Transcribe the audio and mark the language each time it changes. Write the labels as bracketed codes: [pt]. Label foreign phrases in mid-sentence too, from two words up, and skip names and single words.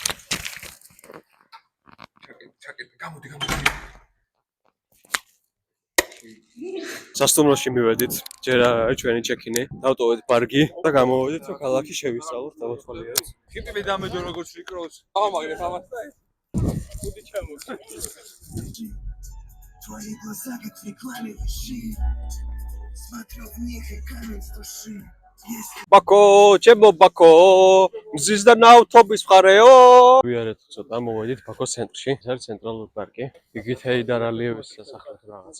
[ka] ჩაკეტ, გამოდი. სასტუმროში მივედით, ჯერ არის ჩვენი ჩეკინი, დავტოვეთ პარკი და გამოვედით, რომ ქალაქი შევისწავლოთ, დავათვალიერეთ. ხიპი დამედო როგორც რიკროს. ამაგრე თამაშდა ეს. ხუთი ჩამოდი. [ru] Твои глаза как рекламный щит. Смотрю в них и камень души. [ka] ბაკო, ჩემო ბაკო, მზის და ნავთობის მხარეო. ვიარეთ ცოტა, მოვედით ბაქოს ცენტრში, ეს არის ცენტრალური პარკი. იგივე ჰეიდარ ალიევის სასახლე რაღაცა.